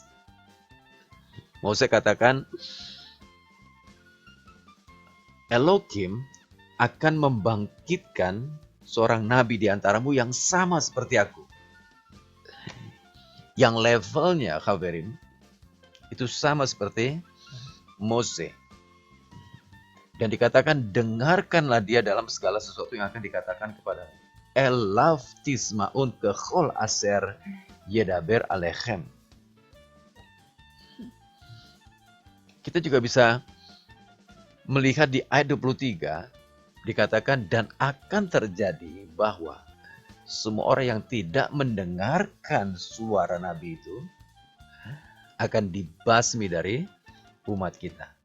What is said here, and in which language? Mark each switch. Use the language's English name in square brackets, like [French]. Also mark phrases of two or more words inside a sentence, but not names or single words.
[Indonesian] Mose katakan, Elohim akan membangkitkan seorang nabi di antaramu yang sama seperti aku. Yang levelnya, Kafirim, itu sama seperti Mose. Dan dikatakan, dengarkanlah dia dalam segala sesuatu yang akan dikatakan kepada [Hebrew] אליו תשמעון ככל אשר ידבר אליכם. [Indonesian] Kita juga bisa melihat di ayat 23, dikatakan, dan akan terjadi bahwa semua orang yang tidak mendengarkan suara Nabi itu akan dibasmi dari umat kita.